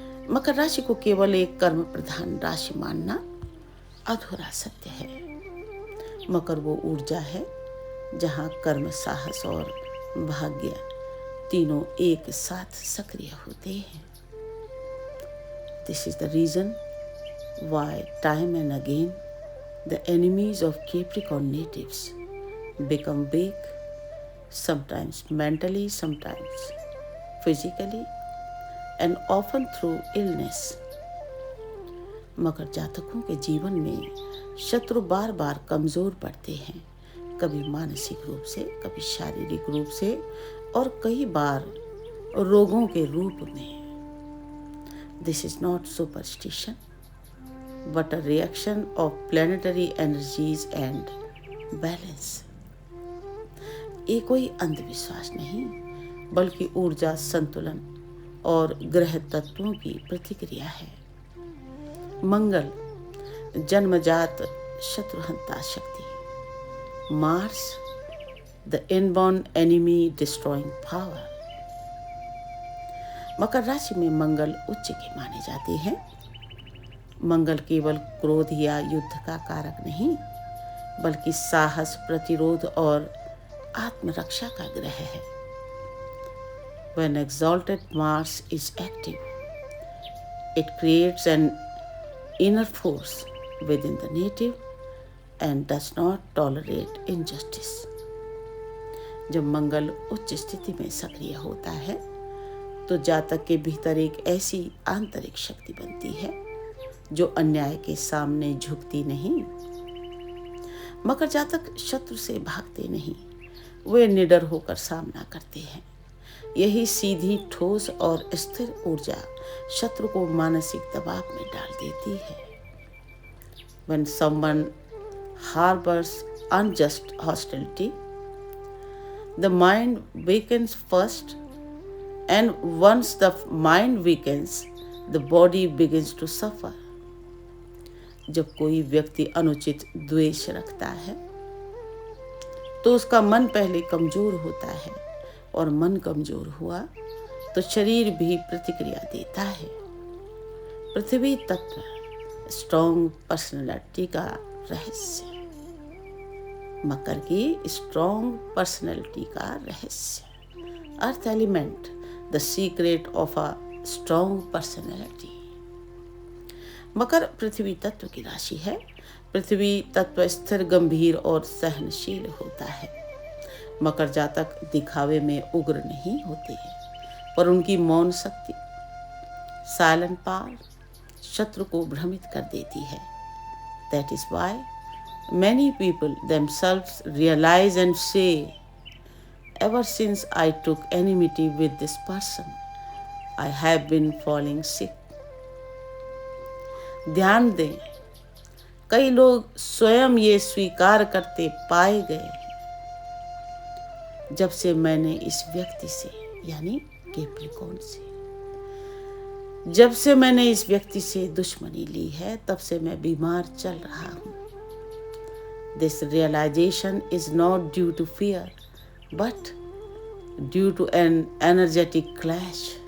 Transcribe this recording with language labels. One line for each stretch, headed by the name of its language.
Hindi: मकर राशि को केवल एक कर्म प्रधान राशि मानना अधूरा सत्य है। मकर वो ऊर्जा है जहाँ कर्म, साहस और भाग्य तीनों एक साथ सक्रिय होते हैं।
English: This is the reason why time and again the enemies of Capricorn natives become weak, sometimes mentally, sometimes physically, and often through illness.
Hindi: मकर जातकों के जीवन में शत्रु बार बार कमजोर पड़ते हैं, कभी मानसिक रूप से, कभी शारीरिक रूप से और कई बार रोगों के रूप में।
English: This is not superstition but a reaction of planetary energies and balance.
Hindi: ये कोई अंधविश्वास नहीं बल्कि ऊर्जा संतुलन और ग्रह तत्वों की प्रतिक्रिया है। मंगल जन्मजात शत्रुहंता शक्ति,
English: Mars the inborn enemy destroying power.
Hindi: मकर राशि में मंगल उच्च के माने जाते हैं। मंगल केवल क्रोध या युद्ध का कारक नहीं बल्कि साहस, प्रतिरोध और आत्मरक्षा का ग्रह है।
English: When exalted Mars is active, it creates an inner force within the native and does not tolerate injustice.
Hindi: जब मंगल उच्च स्थिति में सक्रिय होता है तो जातक के भीतर एक ऐसी आंतरिक शक्ति बनती है जो अन्याय के सामने झुकती नहीं। मकर जातक शत्रु से भागते नहीं, वे निडर होकर सामना करते हैं। यही सीधी, ठोस और स्थिर ऊर्जा शत्रु को मानसिक दबाव में डाल देती है।
English: When someone harbors unjust hostility, the mind weakens first, and once the mind weakens, the body begins to suffer.
Hindi: जब कोई व्यक्ति अनुचित द्वेष रखता है तो उसका मन पहले कमजोर होता है और मन कमजोर हुआ तो शरीर भी प्रतिक्रिया देता है। पृथ्वी तत्व स्ट्रॉन्ग पर्सनैलिटी का रहस्य, मकर की स्ट्रॉन्ग पर्सनैलिटी का रहस्य।
English: Earth element the secret of a strong personality.
Hindi: मकर पृथ्वी तत्व की राशि है। पृथ्वी तत्व स्थिर, गंभीर और सहनशील होता है। मकर जातक दिखावे में उग्र नहीं होते पर उनकी मौन शक्ति,
English: silent power,
Hindi: शत्रु को भ्रमित कर देती है।
English: That is why many people themselves realize and say, ever since I took enmity with this person, I have been falling sick.
Hindi: ध्यान दें, कई लोग स्वयं ये स्वीकार करते पाए गए, जब से मैंने इस व्यक्ति से, यानी कैप्रिकॉर्न से, जब से मैंने इस व्यक्ति से दुश्मनी ली है तब से मैं बीमार चल रहा हूँ।
English: This realization is not due to fear, but due to an energetic clash.